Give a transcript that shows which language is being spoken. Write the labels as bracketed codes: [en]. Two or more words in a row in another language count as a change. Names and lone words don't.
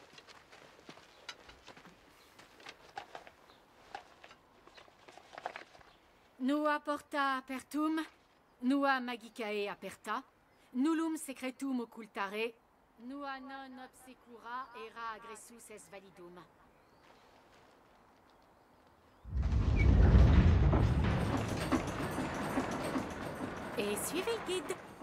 [la] Nua porta apertum, nua magicae aperta, nullum secretum occultare, nua non obsecura era agressus es validum. [fr] Et suivez le guide.